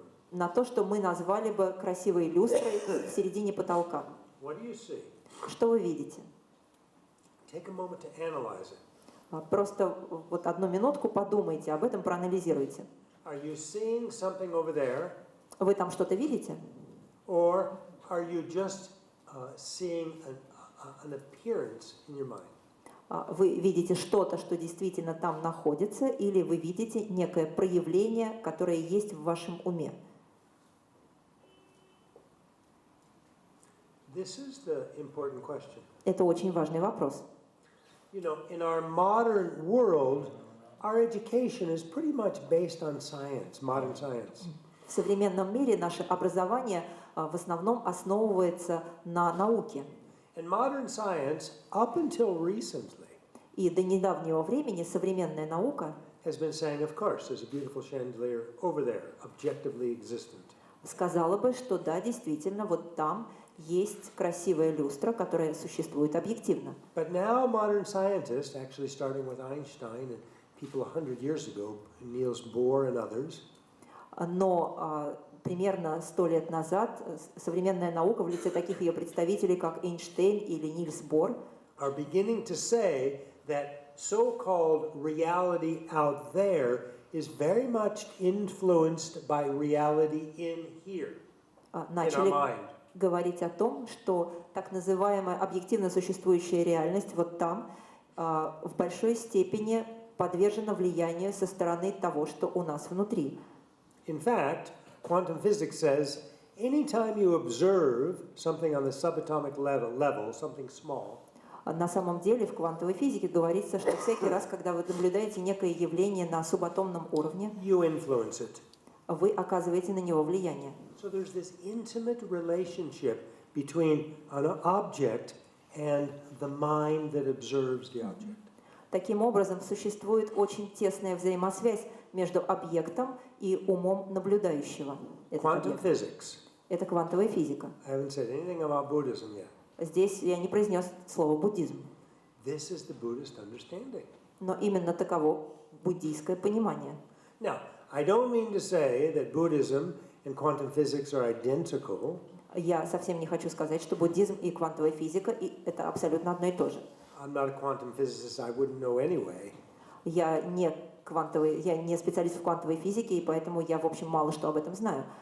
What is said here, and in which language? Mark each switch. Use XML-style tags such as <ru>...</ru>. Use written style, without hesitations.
<ru>На то, что мы назвали бы красивой люстрой в середине потолка.</ru> <en>What do you see?</en> <ru>Что вы видите?</ru> <en>Take a moment to analyze it.</en> <ru>Просто вот одну минутку подумайте об этом, проанализируйте.</ru> <en>Are you seeing something over there?</en> <ru>Вы там что-то видите?</ru> <en>Or are you just seeing an appearance in your mind?</en> <ru>Вы видите что-то, что действительно там находится, или вы видите некое проявление, которое есть в вашем уме?</ru> <en>This is the important question.</en> <ru>Это очень важный вопрос.</ru> <en>In our modern world, our education is pretty much based on science, modern science.</en> <ru>В современном мире наше образование в основном основывается на науке.</ru> <en>And modern science, up until recently,</en> <ru>И до недавнего времени современная наука</ru> <en>has been saying, of course, there's a beautiful chandelier over there, objectively existent.</en> <ru>сказала бы, что да, действительно, вот там есть красивая люстра, которая существует объективно.</ru> <en>But now modern scientists, actually starting with Einstein and people 100 years ago, Niels Bohr and others,</en> <ru>Но примерно 100 лет назад современная наука в лице таких ее представителей, как Эйнштейн или Нильс Бор,</ru> <en>are beginning to say that so-called reality out there is very much influenced by reality in here, in our</en> <ru>начали</ru> <en>mind.</en> <ru>говорить о том, что так называемая объективно существующая реальность вот там в большой степени подвержена влиянию со стороны того, что у нас внутри.</ru> <en>In fact, quantum physics says anytime you observe something on the subatomic level, something small,</en> <ru>На самом деле в квантовой физике говорится, что всякий раз, когда вы наблюдаете некое явление на субатомном уровне,</ru> <en>you influence it.</en> <ru>вы оказываете на него влияние.</ru> <en>So there's this intimate relationship between an object and the mind that observes the object.</en> <ru>Таким образом, существует очень тесная взаимосвязь между объектом и умом наблюдающего.</ru> <en>Quantum physics.</en> <ru>Это квантовая физика.</ru> <en>I haven't said anything about Buddhism yet.</en> <ru>Здесь я не произнес слово буддизм.</ru> <en>This is the Buddhist understanding.</en> <ru>Но именно таково буддийское понимание.</ru> <en>Now, I don't mean to say that Buddhism and quantum physics are identical.</en> <ru>Я совсем не хочу сказать, что буддизм и квантовая физика это абсолютно одно и то же.</ru> <en>I'm not a quantum physicist, I wouldn't know anyway.</en> <ru>Я не специалист в квантовой физике, и поэтому я, в общем, мало что об этом знаю.</ru>